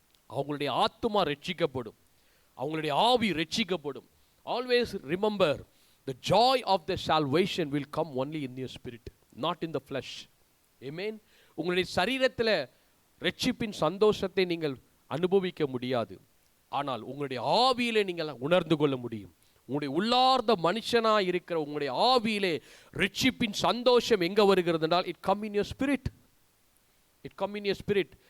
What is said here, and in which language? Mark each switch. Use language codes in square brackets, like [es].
[ta] அவங்களுடைய ஆத்துமா ரட்சிக்கப்படும், அவங்களுடைய ஆவி ரட்சிக்கப்படும். [en] Always remember, the joy of the salvation will come only in your spirit, not in the flesh. Amen. [ta] உங்களுடைய சரீரத்தில் ரட்சிப்பின் சந்தோஷத்தை நீங்கள் அனுபவிக்க முடியாது, ஆனால் உங்களுடைய ஆவியிலே நீங்கள் உணர்ந்து கொள்ள முடியும். உங்களுடைய உள்ளார்ந்த மனுஷனாக இருக்கிற உங்களுடைய ஆவியிலே ரட்சிப்பின் சந்தோஷம் எங்க வருகிறது என்றால், [en] it come in your spirit. [ta] It come in your spirit.